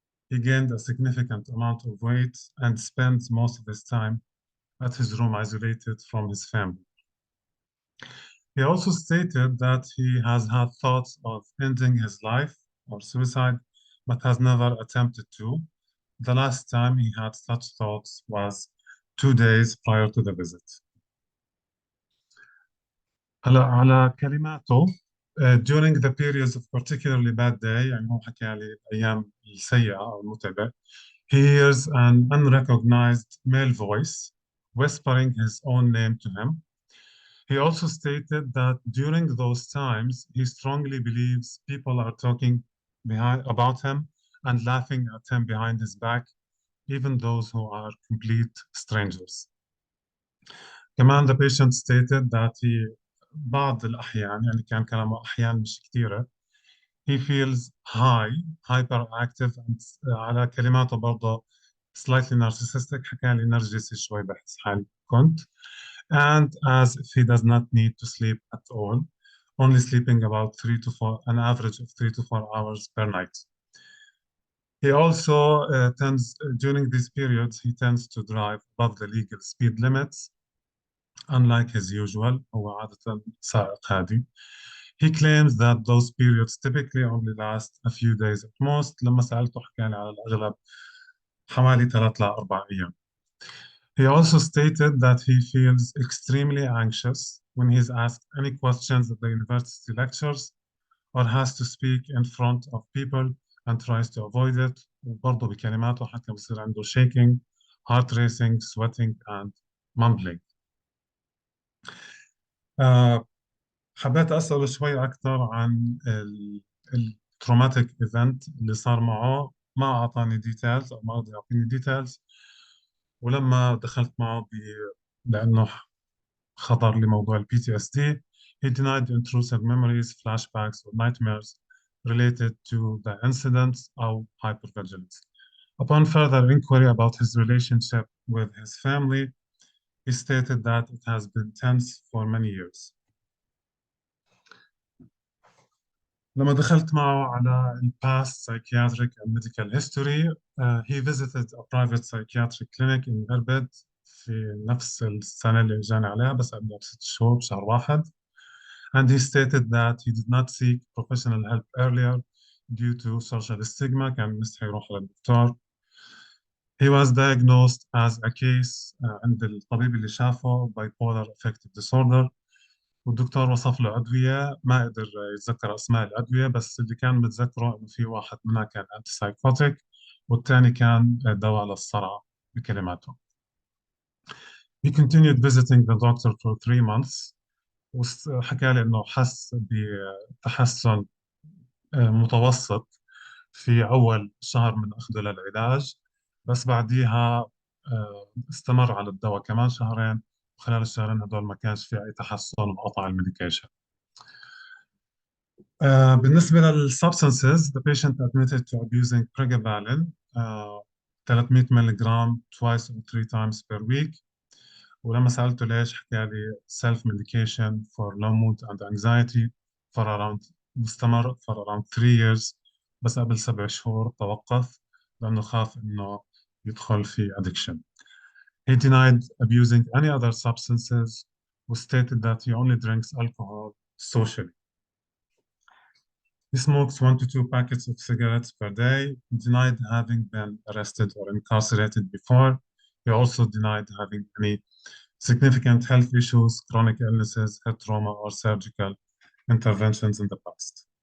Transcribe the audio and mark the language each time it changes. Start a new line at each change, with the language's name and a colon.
English: He gained a significant amount of weight and spends most of his time at his room isolated from his family. He also stated that he has had thoughts of ending his life or suicide, but has never attempted to. The last time he had such thoughts was 2 days prior to the visit.
Arabic: هلا على كلماته:
English: during the periods of particularly bad day،
Arabic: يعني هو حكى لي الأيام السيئة أو المتعبة.
English: He hears an unrecognized male voice whispering his own name to him. He also stated that during those times, he strongly believes people are talking about him and laughing at him behind his back, even those who are complete strangers.
Arabic: كمان
English: the patient stated that he
Arabic: بعض الأحيان، يعني كان كلامه أحيان مش كثيرة،
English: he feels high, hyperactive, and
Arabic: على كلماته برضه
English: slightly narcissistic.
Arabic: حكى لي نرجسي شوي، بحس حالي كنت.
English: And as if he does not need to sleep at all, only sleeping about 3 to 4, an average of 3 to 4 hours per night. He also during these periods, he tends to drive above the legal speed limits, unlike his usual.
Arabic: هو عادة سائق هادي.
English: He claims that those periods typically only last a few days at most.
Arabic: لما سألته حكى لي على الأغلب حوالي 3 ل4 أيام.
English: He also stated that he feels extremely anxious when he's asked any questions at the university lectures or has to speak in front of people and tries to avoid it.
Arabic: وبرضه بكلماته حتى بصير عنده
English: shaking, heart racing, sweating, and mumbling.
Arabic: آه، حبيت أسأله شوي أكثر عن التروماتيك ايفنت اللي صار معه. ما أعطاني ديتيلز أو ما رضي يعطيني ديتيلز. ولما دخلت معه لأنه خطر لموضوع البي تي اس دي.
English: He denied intrusive memories, flashbacks, or nightmares related to the incidents
Arabic: أو
English: hypervigilance. Upon further inquiry about his relationship with his family, he stated that it has been tense for many years.
Arabic: لما دخلت معه على ال
English: past psychiatric and medical history, he visited a private psychiatric clinic in Irbid
Arabic: في نفس السنة اللي جاني عليها، بس قبل ب6 شهور بشهر 1.
English: And he stated that he did not seek professional help earlier due to social stigma.
Arabic: كان مستحي يروح للدكتور.
English: He was diagnosed as a case
Arabic: عند الطبيب اللي شافه
English: bipolar affective disorder.
Arabic: والدكتور وصف له أدوية، ما قدر يتذكر أسماء الأدوية، بس اللي كان متذكره إنه في واحد منها كان أنتي سايكوتيك والثاني كان دواء للصرع بكلماته.
English: He continued visiting the doctor for 3 months.
Arabic: وحكى لي إنه حس بتحسن متوسط في أول شهر من أخذه للعلاج، بس بعديها استمر على الدواء كمان شهرين، وخلال الشهرين هدول ما كانش في أي تحسن وقطع الميديكيشن. بالنسبة للسبستانسز,
English: the patient admitted to abusing pregabalin 300 ملغ twice or 3 times per week.
Arabic: ولما سألته ليش حكى لي
English: self medication for low mood and anxiety for around
Arabic: مستمر
English: for around 3 years،
Arabic: بس قبل 7 شهور توقف لأنه خاف إنه يدخل في
English: addiction. He denied abusing any other substances and stated that he only drinks alcohol socially. He smokes 1 to 2 packets of cigarettes per day, denied having been arrested or incarcerated before. He also denied having any significant health issues, chronic illnesses, head trauma, or surgical interventions in the past.